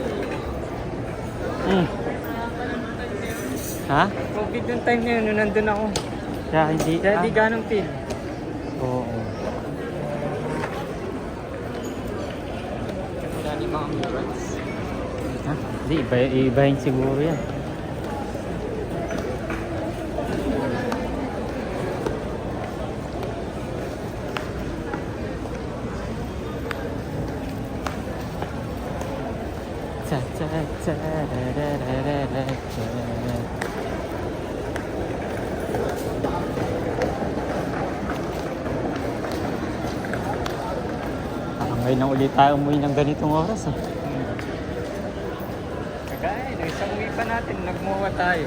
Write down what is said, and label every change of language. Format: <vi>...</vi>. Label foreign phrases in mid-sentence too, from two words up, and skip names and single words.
<tl>Ha? COVID yung time na yun, nung nandun ako. Kaya hindi. Kaya di ganong pin. Oo. Wala ni mga murals. Ha? Hindi, ibahin siguro yan. Cha cha cha ra ra ra ra ra cha. Ngayon na ulit tayo umuwi ng ganitong oras. Kagaya, nung isang uwi pa natin, nagmuha tayo.</tl>